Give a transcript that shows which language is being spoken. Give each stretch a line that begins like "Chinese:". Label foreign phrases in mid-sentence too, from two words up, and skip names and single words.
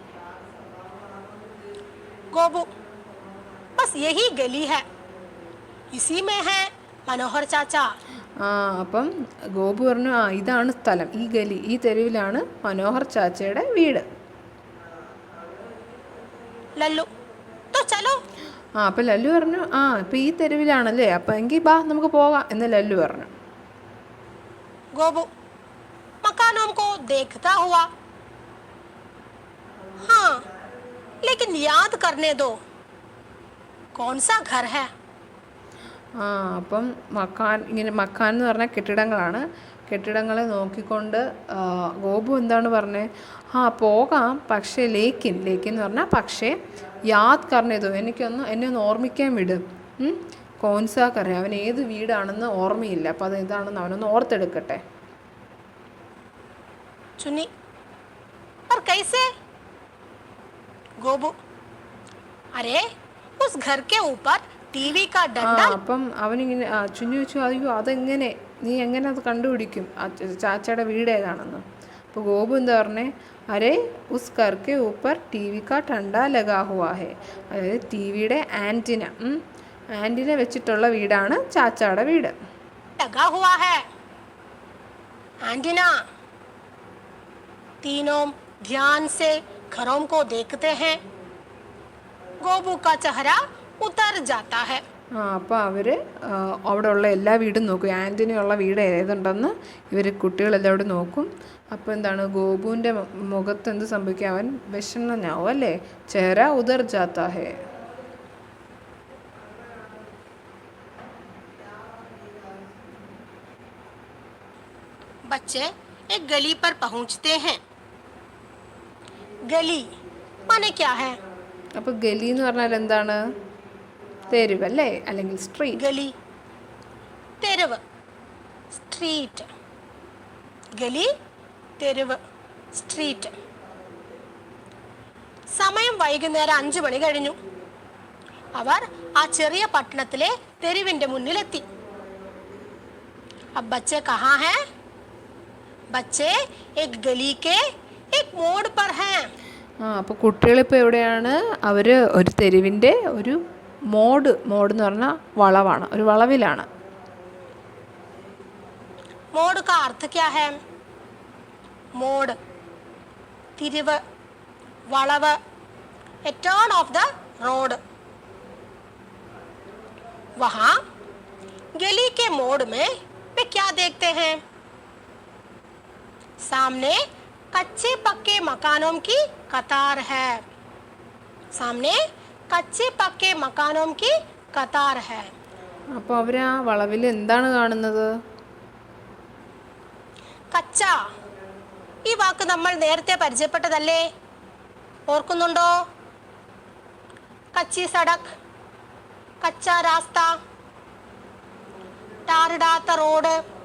Hindi: गोबू, बस यही गली है, इसी में है मनोहर चाचा.
Malayalam: അപ്പം ഗോപു പറഞ്ഞു, ഇതാണ് സ്ഥലം, ഈ ഗലി, ഈ തെരുവിലാണ് മനോഹർ ചാച്ചയുടെ വീട്.
Hindi: लल्लू, तो चलो.
Malayalam: അപ്പം ലല്ലു പറഞ്ഞു, ഇപ്പം ഈ തെരുവിലാണല്ലേ, അപ്പം എങ്കിൽ ബാ നമുക്ക് പോകാം എന്ന് ലല്ലു പറഞ്ഞു.
Hindi: गोबू मकानों को देखता हुआ, हाँ लेकिन याद करने दो, कौन सा घर है?
Malayalam: അപ്പം മക്കാൻ എന്ന് പറഞ്ഞാൽ കെട്ടിടങ്ങളാണ്. കെട്ടിടങ്ങളെ നോക്കിക്കൊണ്ട് ഗോപു എന്താണ് പറഞ്ഞത്? പോകാം, പക്ഷേ ലേക്കിൻ എന്ന് പറഞ്ഞാൽ പക്ഷേ
Hindi: याद करने तो,
Malayalam: എന്നെ ഒന്ന് ഓർമ്മിക്കാൻ വിടും. കോൺസാ കറിയാം, അവൻ ഏത് വീടാണെന്ന് ഓർമ്മയില്ല, അപ്പോൾ അത് ഏതാണെന്ന് അവനൊന്ന് ഓർത്തെടുക്കട്ടെ.
Hindi: चुनी, और कैसे? गोबू, अरे उस घर के ऊपर टीवी का डंडा.
Malayalam: അപ്പം അവനിങ്ങനെ ചുഞ്ഞു വെച്ചു, അയ്യോ അതെങ്ങനെ, നീ എങ്ങനെ അത് കണ്ടുപിടിക്കും ചാച്ചയുടെ വീട് ഏതാണെന്ന്? അപ്പോൾ ഗോപു എന്താ പറഞ്ഞേ?
Hindi: अरे उस घर के ऊपर टी वी का डंडा लगा हुआ है,
Malayalam: അതായത് ടി വിയുടെ ആൻറ്റിന വെച്ചിട്ടുള്ള വീടാണ് ചാച്ചയുടെ വീട്.
Hindi: लगा हुआ है एंटीना. तीनों ध्यान से घरों को देखते हैं. गोबू का चेहरा उतर जाता है.
Malayalam: അപ്പോൾ അവർ അവിടെ ഉള്ള എല്ലാ വീടും നോക്കും, ആൻറ്റിനുള്ള വീട് ഏതുണ്ടെന്ന് കുട്ടികളെല്ലാം നോക്കും. അപ്പോൾ എന്താണ്, ഗോപുവിൻ്റെ മുഖത്ത് എന്ത് സംഭവിക്കും? അവൻ വിഷണ്ണനാവും അല്ലേ,
Hindi: चेहरा उतर जाता है. बच्चे एक गली पर पहुंचते हैं. गली माने क्या है?
Malayalam: അപ്പോൾ ഗലി എന്ന് പറഞ്ഞാൽ എന്താണ്? തെരുവ് അല്ലേ, അല്ലെങ്കിൽ സ്ട്രീറ്റ്. ഗലി, തെരുവ്, സ്ട്രീറ്റ്. ഗലി, തെരുവ്, സ്ട്രീറ്റ്. സമയം വൈകുന്നേരം 5 മണി കഴിഞ്ഞു. അവർ ആ ചെറിയ പട്ടണത്തിലെ തെരുവിന്റെ മുന്നിലെത്തി.
Hindi: अब बच्चे कहाँ हैं? बच्चे एक गली के एक मोड़ पर हैं.
Malayalam: അപ്പോൾ കുട്ടികളിപ്പോൾ എവിടെയാണ്? അവർ ഒരു തെരുവിൻ്റെ ഒരു മോഡ് എന്ന് പറഞ്ഞാൽ വളവാണ്, ഒരു വളവിലാണ്.
Hindi: मोड़ का अर्थ क्या है? मोड़, तिरिവ്,
Malayalam: വളവ്,
English: a turn of the road.
Hindi: वहाँ गली के मोड़ में वे क्या देखते हैं? सामने कच्चे पक्के मकानों की कतार है. सामने कच्चे पक्के मकानों की कतार है.
Malayalam: അപ്പോൾ അവർ ആ വളവിൽ എന്താണ് കാണുന്നത്? കച്ച, ഈ വാക്ക് നമ്മൾ നേരത്തെ പരിചയപ്പെട്ടതല്ലേ? ഓർക്കുന്നുണ്ടോ?
Hindi: कच्ची सड़क, कच्चा रास्ता,
Malayalam: ടാറിടാത്ത റോഡ്.